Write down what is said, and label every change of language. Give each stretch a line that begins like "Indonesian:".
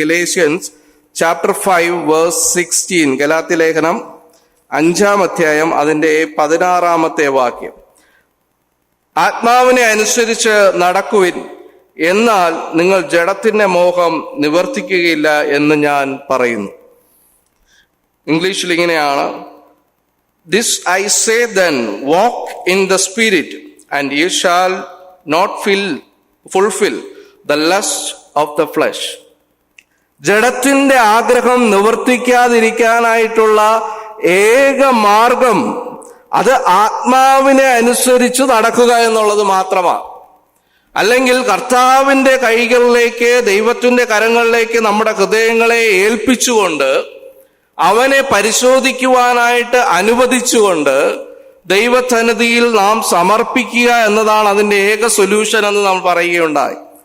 English: Galatians chapter 5 verse 16,
Malayalam: ഗലാത്യലേഖനം 5-ാം അധ്യായം അതിന്റെ 16-ാമത്തെ വാക്യം. ആത്മാവിനെ അനുസരിച്ച് നടക്കുവിൻ, എന്നാൽ നിങ്ങൾ ജഡത്തിന്റെ മോഹം നിവർത്തിക്കുകയില്ല എന്ന് ഞാൻ പറയുന്നു. ഇംഗ്ലീഷിൽ ഇങ്ങനെയാണ്:
English: This I say then, walk in the Spirit, and you shall not fulfill the lust of the flesh.
Malayalam: ജഡത്തിന്റെ ആഗ്രഹം നിവർത്തിക്കാതിരിക്കാനായിട്ടുള്ള ഏക മാർഗം അത് ആത്മാവിനെ അനുസരിച്ച് നടക്കുക എന്നുള്ളത് മാത്രമാണ്. അല്ലെങ്കിൽ കർത്താവിന്റെ കൈകളിലേക്ക്, ദൈവത്തിന്റെ കരങ്ങളിലേക്ക് നമ്മുടെ ഹൃദയങ്ങളെ ഏൽപ്പിച്ചുകൊണ്ട് അവനെ പരിശോധിക്കുവാനായിട്ട് അനുവദിച്ചുകൊണ്ട് ദൈവസന്നിധിയിൽ നാം സമർപ്പിക്കുക എന്നതാണ് അതിന്റെ ഏക സൊല്യൂഷൻ എന്ന് നാം പറയുകയുണ്ടായി.